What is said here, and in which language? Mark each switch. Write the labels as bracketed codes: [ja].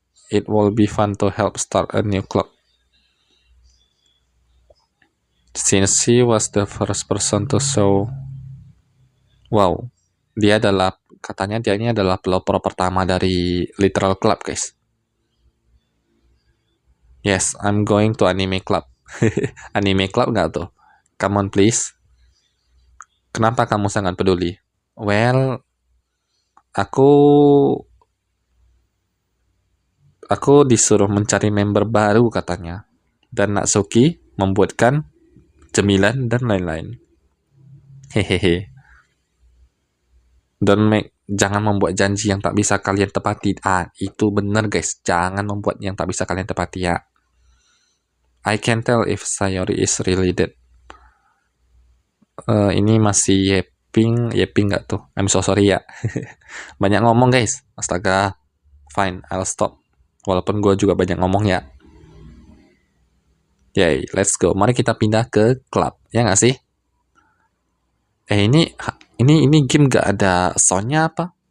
[en] It will be fun to help start a new club. Since he was the first person to show. [id] Wow, katanya dia ini adalah pelopor pertama dari Literal Club, guys. [en] Yes, I'm going to anime club. [id] Anime club nggak tuh? [en] Come on please. [id] Kenapa kamu sangat peduli? Well, aku disuruh mencari member baru katanya. Dan Natsuki membuatkan cemilan dan lain-lain. Hehehe. Jangan membuat janji yang tak bisa kalian tepati. Itu bener guys. Jangan membuat yang tak bisa kalian tepati ya. [en] I can tell if Sayori is really dead. [id] Ini masih Yeping nggak tuh? [en] I'm so sorry ya. [id] Banyak ngomong guys. Astaga. [en] Fine, I'll stop. [id] Walaupun gue juga banyak ngomong ya. [en] Yay, let's go. [id] Mari kita pindah ke klub. Ya nggak sih? Ini game gak ada soundnya apa?